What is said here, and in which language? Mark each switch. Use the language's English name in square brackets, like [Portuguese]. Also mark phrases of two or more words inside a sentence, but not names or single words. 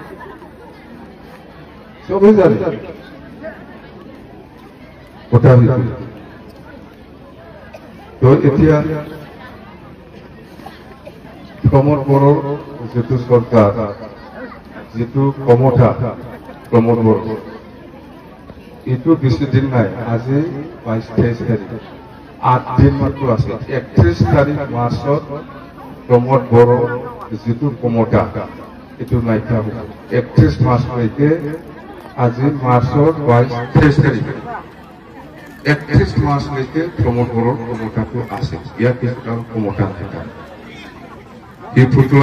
[Assamese] সবই জানি ওটা তো এতিয়া প্রমোদ বড় যেটো সরকার যেটো ক্ষমতা প্রমোদ বড় এইটো বেশি দিন নাই আজি 22-23 তারিখ 8 দিন মাত্র আছে 31 তারিখ মার্চত প্রমোদ বড় যেটো ক্ষমতা এইটো নাইকিয়া হ'ব 31 মার্চলৈকে আজি মার্চত 22-23 তারিখ 31 মার্চলৈকে প্রমোদ বড়ৰ ক্ষমতাটো আছে ইয়াৰ পিছত আৰু ক্ষমতা নাই এই ফুটুৱা